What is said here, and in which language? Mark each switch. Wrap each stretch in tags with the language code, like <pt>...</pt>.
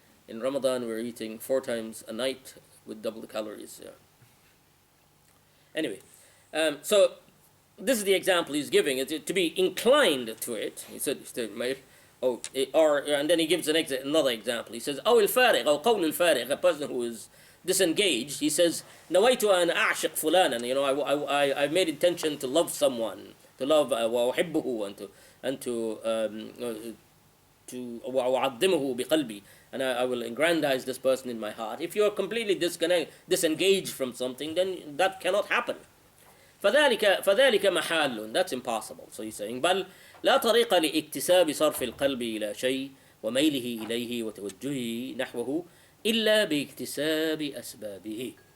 <en>In Ramadan we're eating 4 times a night with double the calories. Yeah. Anyway, so this is the example he's giving. To be inclined to it. He said, and then he gives another example. He says,</en> <ar>أو الفارغ أو قول الفارغ,</ar> <en>a person who is disengaged.</en> <ar>He says, نويت أن أعشق فلانا.</ar> <en>I've made intention to love someone, to love</en> <ar>وأحبه</ar> <en>and to</en> <ar>وأعظمه بقلبي,</ar> <en>and I will aggrandize this person in my heart. If you are completely disengaged from something, then that cannot happen.</en> <ar>فذلك محال.</ar> <en>That's impossible. So he's saying,</en> <ar>بل لا طريق لاكتساب صرف القلب إلى شيء وميله إليه وتوجهه نحوه إلا باكتساب أسبابه.</ar>